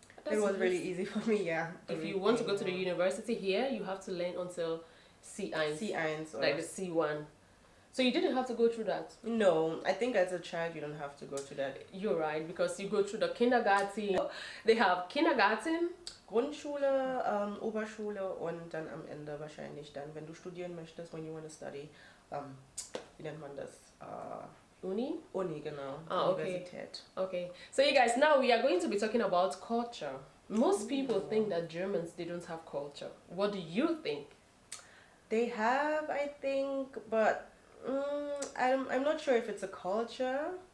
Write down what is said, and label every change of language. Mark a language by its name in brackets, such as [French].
[English] It was really easy for me, yeah. If you want to go to the university here, you have to learn until C1. C1 or like the C1. So you didn't have to go through that? No, I think as a child you don't have to go through that. You're right, because you go through the kindergarten. They have kindergarten, [German] Grundschule, Oberschule und dann am Ende wahrscheinlich dann, wenn du studieren möchtest, [English] when you want to study, [German] wie nennt man das? Uni? Uni, genau. Ah, okay. Universität. Okay. [English] So you guys, now we are going to be talking about culture. Most people think that Germans, they don't have culture. What do you think? They have, I think, but I'm not sure if it's a culture.